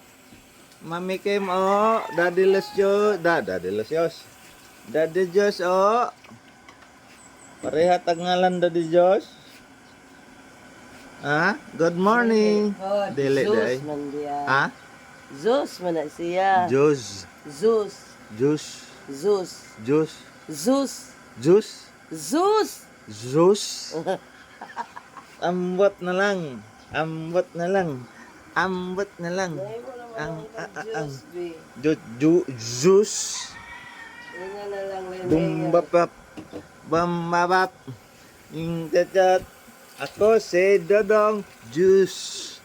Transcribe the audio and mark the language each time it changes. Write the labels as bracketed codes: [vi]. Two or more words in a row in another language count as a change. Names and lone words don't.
[ceb] Mami Kim, oh. Daddy Lesios. Daddy Lesios. Daddy Jos, oh. Pareha ngalan Daddy Jos. [en] Ha? Good morning. [ceb] Dili day. Ha? Zeus man na siya. Jos. Zeus. Jus. Zeus. Jus. Zeus. Jus. Zeus. Jus. Ambot na lang. Ambot na lang. Ambot na lang. Ang Jus. Bumbapap. Bambabap. [tl] Yung tatat. Ako si Dodong Juice.